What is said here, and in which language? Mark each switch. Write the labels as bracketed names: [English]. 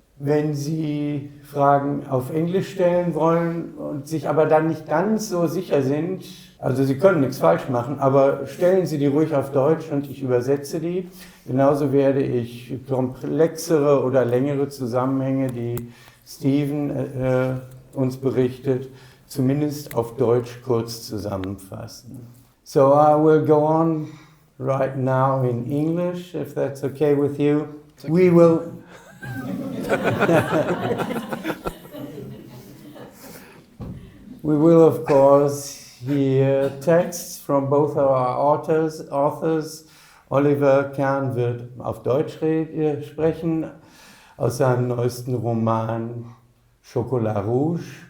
[German] Wenn Sie Fragen auf Englisch stellen wollen und sich aber dann nicht ganz so sicher sind, also Sie können nichts falsch machen, aber stellen Sie die ruhig auf Deutsch und ich übersetze die. Genauso werde ich komplexere oder längere Zusammenhänge, die Stephen uns berichtet, zumindest auf Deutsch kurz zusammenfassen. [English] So I will go on right now in English, if that's okay with you. Okay. We will of course hear texts from both our authors. [German] Oliver Kern wird auf Deutsch sprechen, aus seinem neuesten Roman CHOCOLAT ROUGE.